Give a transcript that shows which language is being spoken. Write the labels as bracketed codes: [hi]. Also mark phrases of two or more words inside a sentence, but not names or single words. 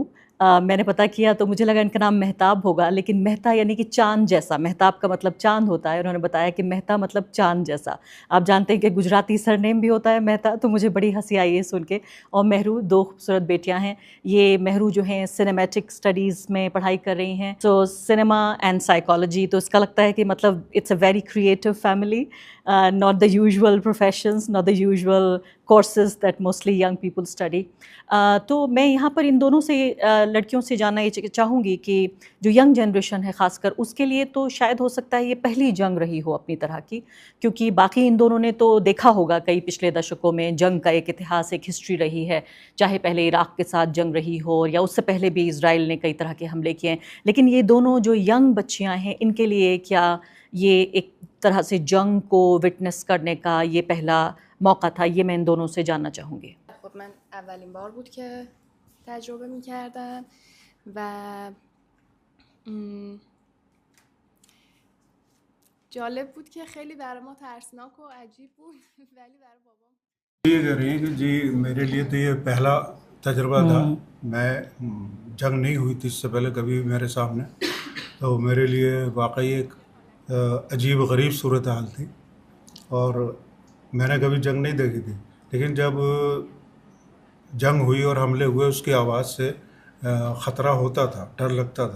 [ur] میں نے پتہ کیا تو مجھے لگا ان کا نام مہتاب ہوگا، لیکن مہتا یعنی کہ چاند جیسا، مہتاب کا مطلب چاند ہوتا ہے. انہوں نے بتایا کہ مہتا مطلب چاند جیسا. آپ جانتے ہیں کہ گجراتی سرنیم بھی ہوتا ہے مہتا، تو مجھے بڑی ہنسی آئی ہے سن کے. اور مہرو، دو خوبصورت بیٹیاں ہیں. یہ مہرو جو ہیں [en] cinematic studies [ur] میں پڑھائی کر رہی ہیں، [en] so cinema and psychology. [ur] تو اس کا لگتا ہے کہ مطلب [en] it's a very creative family, not the usual professions, not the usual courses that mostly young people study. [ur] تو میں یہاں پر ان دونوں سے لڑکیوں سے جاننا یہ چاہوں گی کہ جو [en] young generation [ur] ہے خاص کر، اس کے لیے تو شاید ہو سکتا ہے یہ پہلی جنگ رہی ہو اپنی طرح کی، کیونکہ باقی ان دونوں نے تو دیکھا ہوگا کئی پچھلے دشکوں میں جنگ کا ایک اتہاس، ایک ہسٹری رہی ہے، چاہے پہلے عراق کے ساتھ جنگ رہی ہو یا اس سے پہلے بھی اسرائیل نے کئی طرح کے حملے کیے ہیں. لیکن یہ دونوں جو ینگ بچیاں ہیں، ان کے لیے کیا یہ ایک طرح سے جنگ کو وٹنس کرنے کا یہ پہلا موقع تھا؟ یہ میں ان دونوں سے جاننا چاہوں گی. [fa] خب من اولین بار بود که تجربه می‌کردم و جالب بود که خیلی برای ما ترسناک و عجیب بود ولی برای بابام [ur] یہ کہہ رہی ہیں کہ جی میرے لیے تو یہ پہلا تجربہ تھا. میں جنگ نہیں ہوئی تھی اس سے پہلے کبھی میرے سامنے، تو میرے لیے واقعی ایک عجیب غریب صورتحال تھی، اور میں نے کبھی جنگ نہیں دیکھی تھی. لیکن جب جنگ ہوئی اور حملے ہوئے، اس کی آواز سے خطرہ ہوتا تھا، ڈر لگتا تھا.